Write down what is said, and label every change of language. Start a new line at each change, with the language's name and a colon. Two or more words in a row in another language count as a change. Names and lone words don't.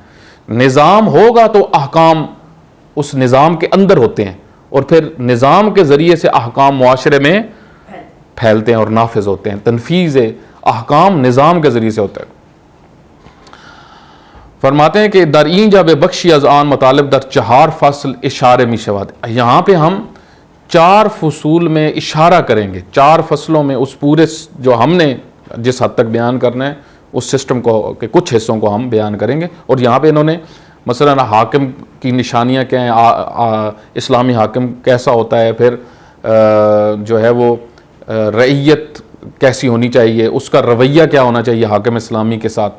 Urdu: نظام ہوگا تو احکام اس نظام کے اندر ہوتے ہیں، اور پھر نظام کے ذریعے سے احکام معاشرے میں پھیلتے ہیں اور نافذ ہوتے ہیں. تنفیذ احکام نظام کے ذریعے سے ہوتا ہے. فرماتے ہیں کہ
Persian: در این جب بخشی از آن مطالب در 4 فصل اشارے می شود.
Urdu: یہاں پہ ہم 4 فصول میں اشارہ کریں گے، 4 فصلوں میں اس پورے جو ہم نے جس حد تک بیان کرنا ہے اس سسٹم کو کہ کچھ حصوں کو ہم بیان کریں گے. اور یہاں پہ انہوں نے مثلا حاکم کی نشانیاں کیا ہیں، اسلامی حاکم کیسا ہوتا ہے، پھر جو ہے وہ رعیت کیسی ہونی چاہیے، اس کا رویہ کیا ہونا چاہیے حاکم اسلامی کے ساتھ.